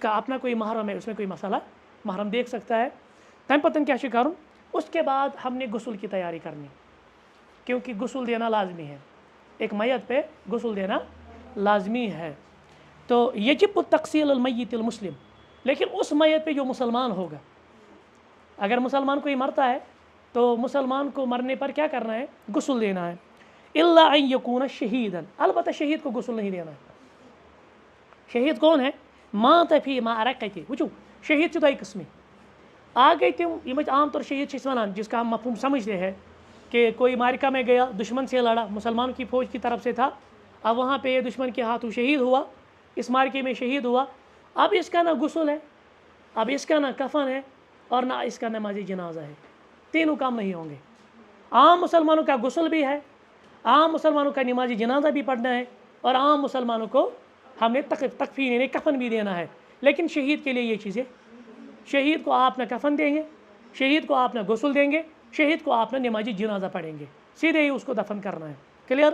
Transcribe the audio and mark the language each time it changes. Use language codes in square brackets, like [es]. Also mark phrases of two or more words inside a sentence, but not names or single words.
[ur] کا اپنا کوئی محرم ہے، اس میں کوئی مسئلہ محرم دیکھ سکتا ہے، [ks] تمہ پتن کیا کروں، [ur] اس کے بعد ہم نے غسل کی تیاری کرنی، کیونکہ غسل دینا لازمی ہے، ایک میت پہ غسل دینا لازمی ہے، تو [ar] یجب تقسیل المیت المسلم، [ur] لیکن اس میت پہ جو مسلمان ہوگا، اگر مسلمان کوئی مرتا ہے تو مسلمان کو مرنے پر کیا کرنا ہے؟ غسل دینا ہے، [ar] الا ان یکون شہیدا، [ur] البتہ شہید کو غسل نہیں دینا ہے، شہید کون ہے؟ [ar] مات فی معرکۃ، [ks] وچو شہید چھِ دۄیہِ قٕسمہِ، اکھ گئی تم یِم عام طور شہید چھِ ونان، [ur] جس کا ہم مفہوم سمجھتے ہیں کہ کوئی معرکہ میں گیا، دشمن سے لڑا، مسلمان کی فوج کی طرف سے تھا، اب وہاں پہ دشمن کے ہاتھوں شہید ہوا، اس معرکے میں شہید ہوا، اب اس کا نہ غسل ہے، اب اس کا نہ کفن ہے، اور نہ اس کا نماز جنازہ ہے، تینوں کام نہیں ہوں گے، عام مسلمانوں کا غسل بھی ہے، عام مسلمانوں کا نماز جنازہ بھی پڑھنا ہے، اور عام مسلمانوں کو ہم نے تکفین یعنی کفن بھی دینا ہے، لیکن شہید کے لیے یہ چیزیں، شہید کو آپ نہ کفن دیں گے، شہید کو آپ نہ غسل دیں گے، شہید کو آپ نہ نماز جنازہ پڑھیں گے، سیدھے ہی اس کو دفن کرنا ہے، کلیئر؟